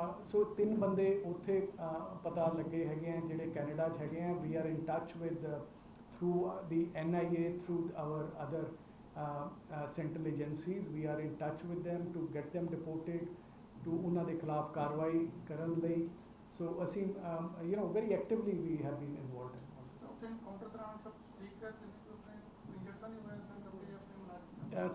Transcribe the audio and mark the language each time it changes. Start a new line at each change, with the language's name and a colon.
Punjabi: ਸੋ 3 ਬੰਦੇ ਉੱਥੇ ਪਤਾ ਲੱਗੇ ਹੈਗੇ ਆ ਜਿਹੜੇ ਕੈਨੇਡਾ 'ਚ ਹੈਗੇ ਆ।
English: we are in touch with through the NIA, through our other central agencies, we are in touch with them to get them deported, to
Punjabi: ਉਹਨਾਂ ਦੇ ਖਿਲਾਫ ਕਾਰਵਾਈ ਕਰਨ ਲਈ।
English: so
Punjabi: ਅਸੀਂ
English: very actively we have been involved in
Punjabi: counter ਦੌਰਾਨ ਸਭ ਠੀਕ ਹੈ ਇੰਜਰ ਤਾਂ ਨਹੀਂ ਹੋਇਆ ਆਪਣੇ